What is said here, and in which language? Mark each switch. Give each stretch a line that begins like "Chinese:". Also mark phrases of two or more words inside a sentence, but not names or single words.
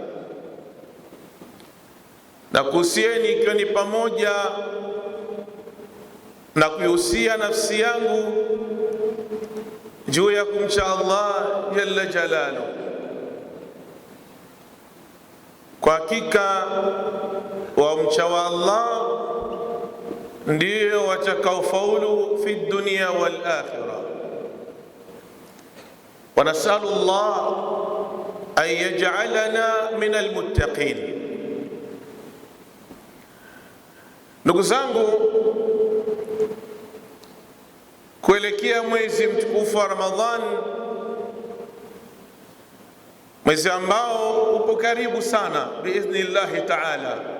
Swahili: na kuhusieni ikiwa ni pamoja na kuihusia nafsi yangu juu ya kumcha Allah
Arabic: جل جلاله.
Swahili: Kwa hakika wamcha wa Allah ndio watakaofaulu
Arabic: في الدنيا والآخرة. ونسأل الله أن يجعلنا من المتقين.
Swahili: Ndugu zangu, kuelekea mwezi mtukufu wa Ramadhan, mwezi ambao upo karibu sana
Arabic: بإذن الله تعالى,